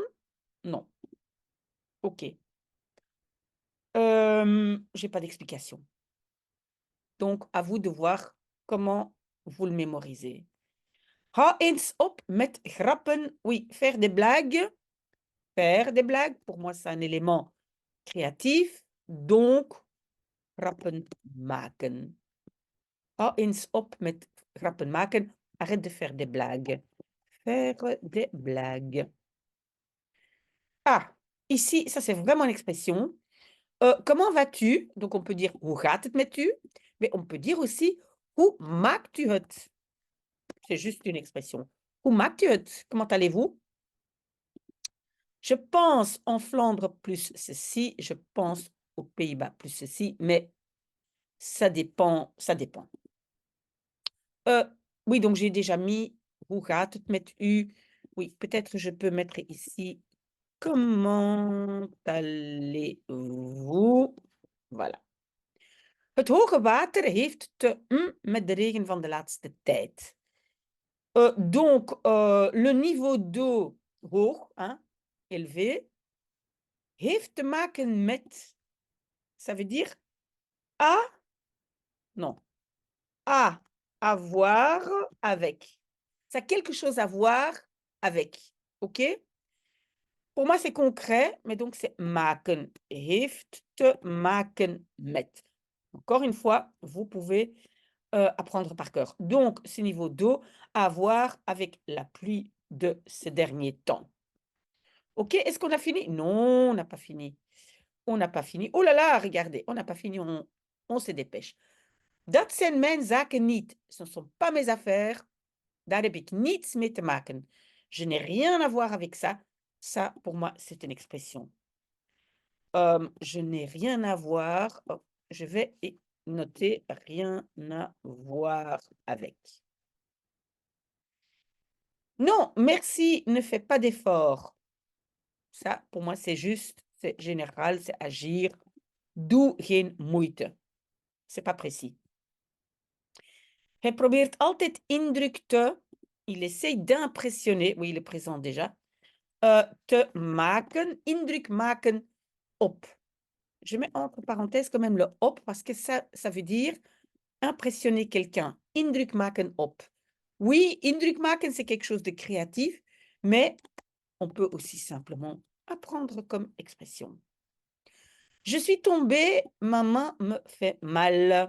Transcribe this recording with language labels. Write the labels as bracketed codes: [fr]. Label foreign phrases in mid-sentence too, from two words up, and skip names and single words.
[fr] Non. OK. J'ai pas d'explication. Donc, à vous de voir comment vous le mémorisez. [nl] Hou eens op met grappen. [fr] Oui, faire des blagues. Faire des blagues, pour moi, c'est un élément créatif. Donc, [nl] grappen maken. Hou eens op met grappen maken. [fr] Arrête de faire des blagues. Faire des blagues. Ah, ici, ça c'est vraiment une expression. Comment vas-tu? Donc on peut dire [nl] hoe gaat het met u? [fr] Mais on peut dire aussi [nl] hoe maakt u het? [fr] C'est juste une expression. Hoe maakt u het? Comment allez-vous? Je pense en Flandre plus ceci, je pense aux Pays-Bas plus ceci, mais ça dépend, ça dépend. Oui, donc j'ai déjà mis [nl] hoe gaat het met u? [fr] Oui, peut-être je peux mettre ici comment allez-vous? Voilà. [nl] Het hoge water heeft te met de regen van de laatste tijd. [fr] Donc, le niveau d'eau hoog, hein, élevé, [nl] heeft te maken met, [fr] ça veut dire à, non, à voir avec. Ça a quelque chose à voir avec, OK? Pour moi, c'est concret, mais donc c'est maken. [nl] Heeft te maken met. [fr] Encore une fois, vous pouvez apprendre par cœur. Donc, ce niveau d'eau à voir avec la pluie de ces derniers temps. OK, est-ce qu'on a fini? Non, on n'a pas fini. On n'a pas fini. Oh là là, regardez, on n'a pas fini, on se dépêche. [nl] Dat zijn mijn zaken niet. [fr] Ce ne sont pas mes affaires. [nl] Daar heb ik niets mee te maken. [fr] Je n'ai rien à voir avec ça. Ça, pour moi, c'est une expression. Je n'ai rien à voir. Oh, je vais noter rien à voir avec. Non, merci, ne fais pas d'effort. Ça, pour moi, c'est juste, c'est général, c'est agir. [nl] Doe geen moeite. [fr] C'est pas précis. [nl] Hij probeert altijd indruk [fr] il essaye d'impressionner, oui, il est présent déjà, [nl] te maken, indruk maken op. [fr] Je mets entre parenthèses quand même le op parce que ça veut dire impressionner quelqu'un. [nl] Indruk maken op. Oui, indruk maken, [fr] c'est quelque chose de créatif, mais on peut aussi simplement apprendre comme expression. Je suis tombée, ma main me fait mal.